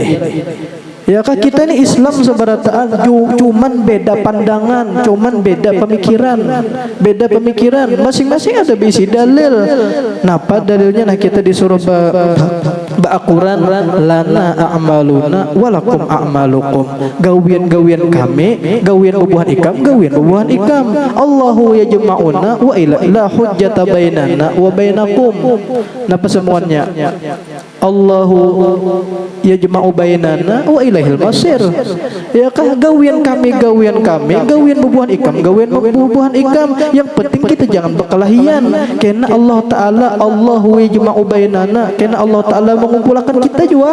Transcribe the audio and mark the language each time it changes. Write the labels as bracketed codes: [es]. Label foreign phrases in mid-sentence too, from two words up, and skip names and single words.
[bjn] Ya kah, kita ini Islam seberataan, cuman beda pandangan, cuman beda pemikiran, masing-masing ada bisi dalil. Napa dalilnya? Nah, kita disuruh ba'akuran [ar] لنا أعمالنا ولكم أعمالكم. [bjn] Gawian kami, gawian bubuhan ikam. [ar] الله يجمعنا ولا حجة بيننا وبينكم. [bjn] Napa semuanya? [ar] الله يجمع بيننا وإليه المصير. [bjn] Ya kah, gawian kami, gawian bubuhan ikam. Yang penting kita jangan berkelahian. Karena Allah Ta'ala, [ar] الله يجمع بيننا, [bjn] karena Allah Ta'ala mengumpulkan kita juga.